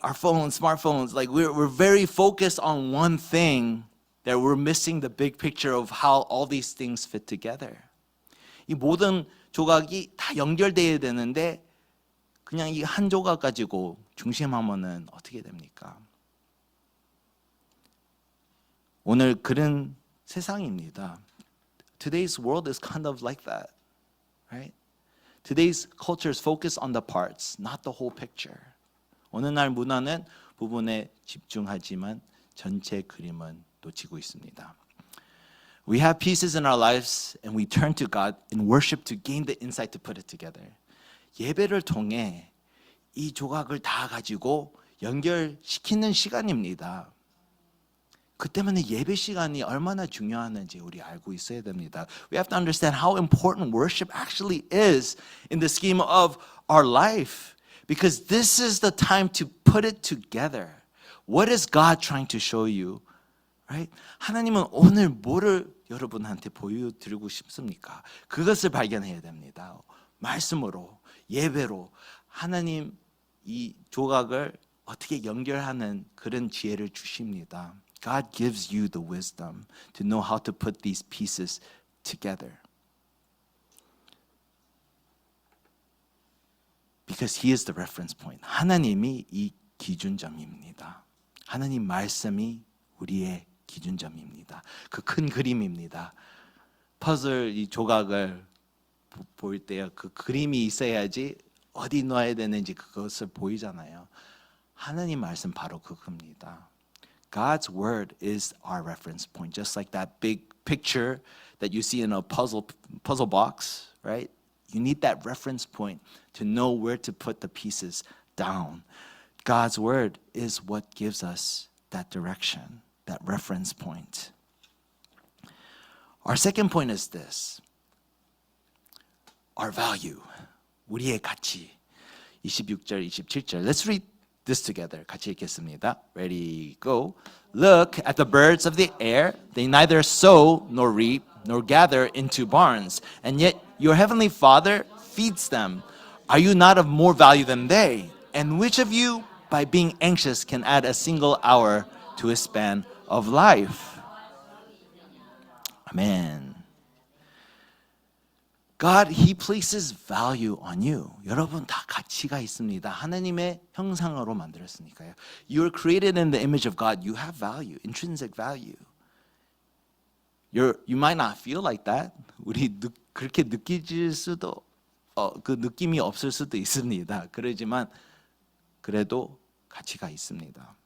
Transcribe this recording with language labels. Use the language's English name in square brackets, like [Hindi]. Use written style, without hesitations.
[English] Our phones, smartphones, like we're very focused on one thing that we're missing the big picture of how all these things fit together. [Korean] 이 모든 조각이 다 연결돼야 되는데 그냥 이 한 조각 가지고 중심하면은 어떻게 됩니까? 오늘 그런 세상입니다. [English] Today's world is kind of like that, right? Today's culture is focused on the parts, not the whole picture. [Korean] 오늘날 문화는 부분에 집중하지만 전체 그림은 놓치고 있습니다. [English] We have pieces in our lives and we turn to God in worship to gain the insight to put it together. [Korean] 예배를 통해 이 조각을 다 가지고 연결시키는 시간입니다. 그 때문에 예배 시간이 얼마나 중요한지 우리 알고 있어야 됩니다. [English] We have to understand how important worship actually is in the scheme of our life. Because this is the time to put it together. What is God trying to show you? Right? [Korean] 하나님은 오늘 뭐를 여러분한테 보여드리고 싶습니까? 그것을 발견해야 됩니다. 말씀으로, 예배로 하나님 이 조각을 어떻게 연결하는 그런 지혜를 주십니다. [English] God gives you the wisdom to know how to put these pieces together. Because He is the reference point. [Korean] 하나님이 이 기준점입니다. 하나님 말씀이 우리의 기준점입니다. 그 큰 그림입니다. 퍼즐 이 조각을 볼 때요, 그 그림이 있어야지 어디 넣어야 되는지 그것을 보이잖아요. 하나님 말씀 바로 그겁니다. [English] God's word is our reference point, just like that big picture that you see in a puzzle box, right? You need that reference point to know where to put the pieces down. God's word is what gives us that direction, that reference point. Our second point is this. Our value, [Korean] 우리의 가치. 26절, 27절. [English] Let's read this together. [Korean] 같이 읽겠습니다. [English] Ready, go. Look at the birds of the air. They neither sow nor reap nor gather into barns, and yet your heavenly Father feeds them. Are you not of more value than they? And which of you, by being anxious, can add a single hour to his span of life? Amen. God, He places value on you. [Korean] 여러분 다 가치가 있습니다. 하나님의 형상으로 만들었으니까요. [English] You are created in the image of God. You have value, intrinsic value. You might not feel like that. 우리 [Korean] 그렇게 느끼질 수도 그 느낌이 없을 수도 있습니다. 그러지만 그래도 가치가 있습니다.